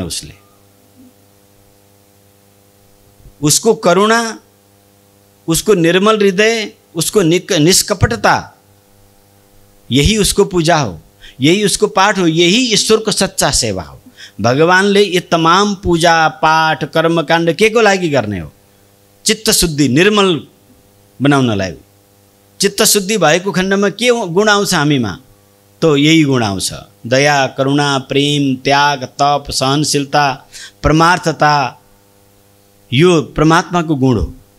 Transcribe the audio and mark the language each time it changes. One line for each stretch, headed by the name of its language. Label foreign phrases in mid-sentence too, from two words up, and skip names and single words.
Nepali: उसले उसको करुणा, उसको निर्मल हृदय, उसको निष्कपटता, यही उसको पूजा हो, यही उसको पाठ हो, यही ईश्वरको सच्चा सेवा हो। भगवानले
Hindi: ये तमाम
Nepali: पूजा पाठ कर्मकाण्ड के को लागि गर्ने हो? चित्त शुद्धि, निर्मल बनाउनलाई। चित्त शुद्धि भएको खण्डमा के गुण आउँछ हामीमा? तो यही गुण आउँछ, दया करुणा प्रेम त्याग तप सहनशीलता परमार्थता। यो परमात्माको गुण हो।